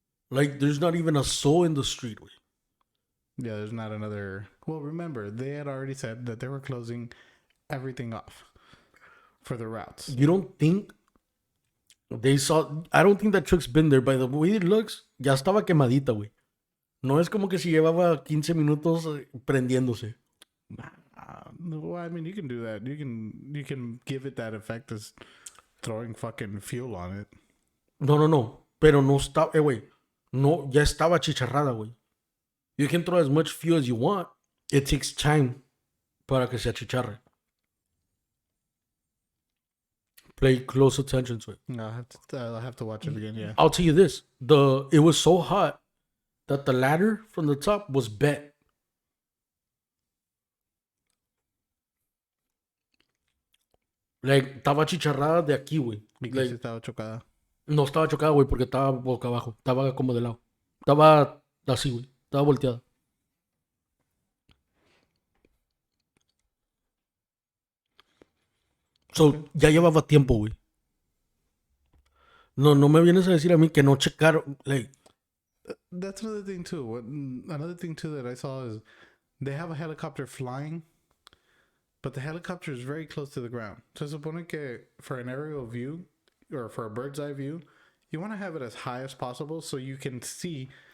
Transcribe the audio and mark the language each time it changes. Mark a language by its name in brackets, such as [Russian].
[English] Like, there's not even a soul in the street. Yeah, there's not another. Well, remember, they had already said that they were closing everything off for the routes. You don't think they saw? I don't think that truck's been there. By the way it looks, [Spanish] ya estaba quemadita, güey. No es como que si llevaba 15 minutos prendiéndose. [English] Well, I mean, you can do that. You can give it that effect as throwing fucking fuel on it. [Spanish] No. Pero no estaba, güey. No, ya estaba chicharrada, güey. [English] You can throw as much fuel as you want. It takes time [Spanish] para que se achicharre. [English] Play close attention to it. No, I'll have to watch it again. Yeah. I'll tell you this: it was so hot that the ladder from the top was bent. [Spanish] Like, estaba chicharrada de aquí, güey. Because estaba chocada. No estaba chocada, güey, porque estaba boca abajo. Estaba como de lado. Estaba así, güey. Estaba volteada. So, ya llevaba tiempo, güey. No me vienes a decir a mí que no checaron. [English] Like, that's another thing too. Another thing too that I saw is they have a helicopter flying, but the helicopter is very close to the ground. [Spanish] Se supone que [English] for an aerial view or for a bird's eye view, you want to have it as high as possible so you can see.